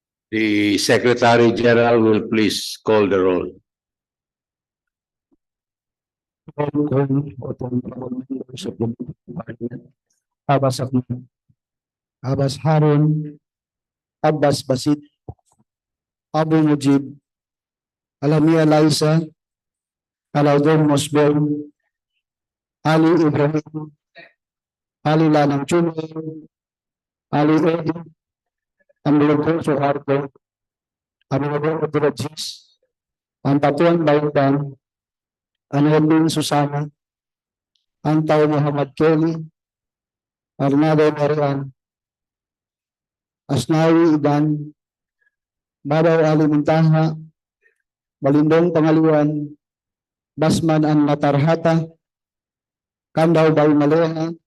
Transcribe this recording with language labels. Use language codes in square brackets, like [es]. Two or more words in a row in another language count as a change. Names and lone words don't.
[en] The Secretary General will please call the roll. Roll call of the members of the Parliament. Abbas Ahmed, Abbas Harun, Abbas Basit, Abu Mujib, Alamia Laisa, Alaudon Mosbel, Ali Ibrahim, Ali Lanang Junior, Ali Eddie, Ambulador Suharto, Ambulador Abdulajis, Ampatuan Baitang, Anelin Susana, Antaw Muhammad Kelly, Arnado Marian, Asnawi Idan, Babaw Ali Muntaha, Balindong Pangaliwan, Basman An Matarhata, Kandaw Bay Maleha,